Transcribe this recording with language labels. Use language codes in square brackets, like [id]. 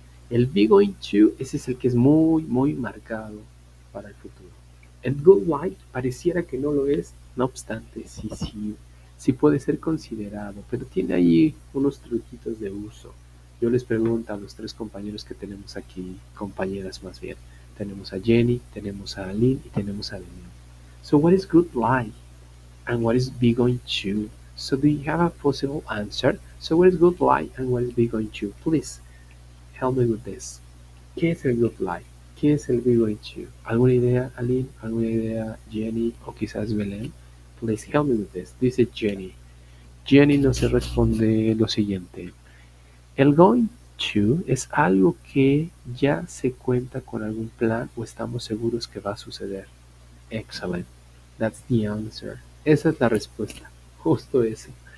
[es] El be going to, ese es el que es muy marcado para el futuro. El good like pareciera que no lo es, no obstante, sí puede ser considerado, pero tiene ahí unos truquitos de uso. Yo les pregunto a los tres compañeros que tenemos aquí, compañeras más bien. Tenemos a Jenny, tenemos a Aline y tenemos a Daniel. [en] So what is good like? And what is be going to? So do you have a possible answer? So what is good like and what is be going to? Please help me with this. [es] ¿Qué es el good like? ¿Qué es el be going to? ¿Alguna idea, Aline? ¿Alguna idea, Jenny? O quizás Belén? [en] Please help me with this. [es] Dice Jenny. Jenny nos responde lo siguiente. El going to es algo que ya se cuenta con algún plan o estamos seguros que va a suceder. [en] Excellent. That's the answer. [es] Esa es la respuesta. Justo eso.